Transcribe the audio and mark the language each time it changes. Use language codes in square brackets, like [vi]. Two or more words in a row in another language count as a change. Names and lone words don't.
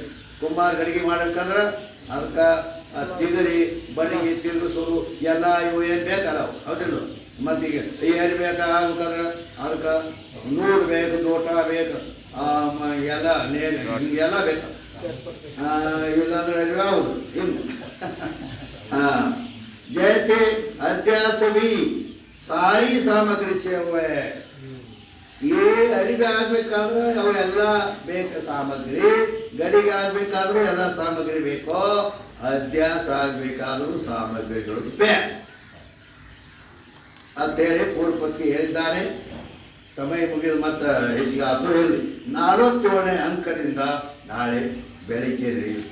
[kn] ಕುಂಬಾರ ಗಡಿಗೆ ಮಾಡ್ಬೇಕಂದ್ರೆ ಅದಕ್ಕೆ ತಿಗರಿ ಬಡಿಗೆ ತಿರುಗಿಸೋದು ಎಲ್ಲ ಇವು ಏನು ಬೇಕಲ್ಲ, ಹೌದಿಲ್ಲ? ಮತ್ತೀಗ ಏನು ಬೇಕಾಗ್ಬೇಕಂದ್ರೆ ಅದಕ್ಕೆ ನೂರು ಬೇಕು, ದೋಟ ಬೇಕು, ಎಲ್ಲ ಹಿಂಗೆಲ್ಲ ಬೇಕು. ಇಲ್ಲಾಂದ್ರೆ ಯಾವುದು ಇನ್ನು [hi] जैसे अध्यास भी सारी सामग्री से हुए. [kn] ಈ ಅರಿವೆ ಆಗ್ಬೇಕಾದ್ರೆ ಅವೆಲ್ಲ ಬೇಕು ಸಾಮಗ್ರಿ, ಗಡಿಗೆ ಆಗ್ಬೇಕಾದ್ರೂ ಎಲ್ಲ ಸಾಮಗ್ರಿ ಬೇಕು, ಅಧ್ಯಾಸ ಆಗ್ಬೇಕಾದ್ರೂ ಸಾಮಗ್ರಿಗಳು ಬೇಕು ಅಂತೇಳಿ ಪೂರ್ವಪಕ್ಷಿ ಹೇಳಿದ್ದಾನೆ. ಸಮಯ ಮುಗಿದ ಮತ್ತೆ ಹೆಚ್ಚಿಗೆ ಆದರೂ ಹೇಳಿ 47ನೇ ಅಂಕದಿಂದ ನಾಳೆ ಬೆಳಿಗ್ಗೆ ನಡೆಯುತ್ತದೆ.